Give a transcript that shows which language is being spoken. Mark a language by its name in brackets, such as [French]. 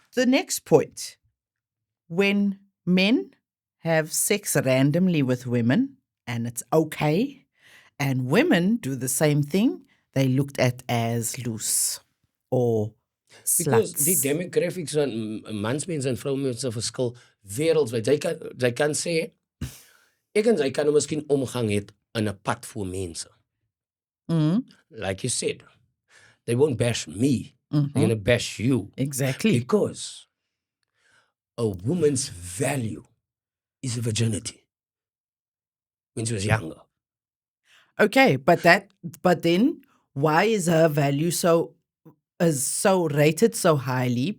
[English] the next point. When men have sex randomly with women and it's okay, and women do the same thing, they looked at as loose or Because sluts. [Afrikaans] die demographics van mansmense en vroumense verskil wêreldwyd. Jy kan sê ek en sy kan nou miskien omgang het in 'n pad voor mense. [English] Like you said, they won't bash me. They're gonna bash you. Exactly. Because a woman's value is virginity when she was younger. Okay, but then why is her value so rated so highly?